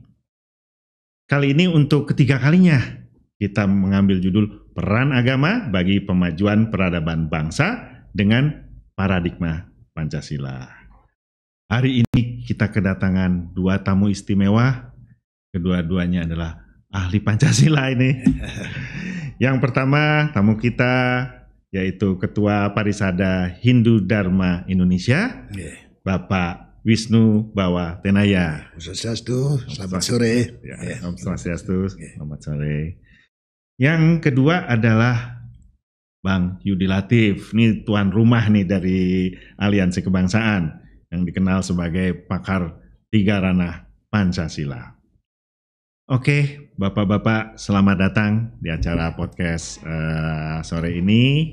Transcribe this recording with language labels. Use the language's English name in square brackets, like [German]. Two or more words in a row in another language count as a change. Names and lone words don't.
[Indonesian] Kali ini untuk ketiga kalinya, kita mengambil judul Peran Agama bagi Pemajuan Peradaban Bangsa dengan Paradigma Pancasila. Hari ini kita kedatangan dua tamu istimewa, kedua-duanya adalah ahli Pancasila ini. Yang pertama tamu kita yaitu Ketua Parisada Hindu Dharma Indonesia, Bapak Wisnu Bawa Tenaya. [Balinese] Om Swastiastu, [Indonesian] selamat sore. [Balinese] Om Swastiastu, [Indonesian] selamat sore. Yang kedua adalah Bang Yudi Latif, ini tuan rumah nih dari Aliansi Kebangsaan yang dikenal sebagai pakar tiga ranah Pancasila. Oke, Bapak-Bapak, selamat datang di acara podcast sore ini.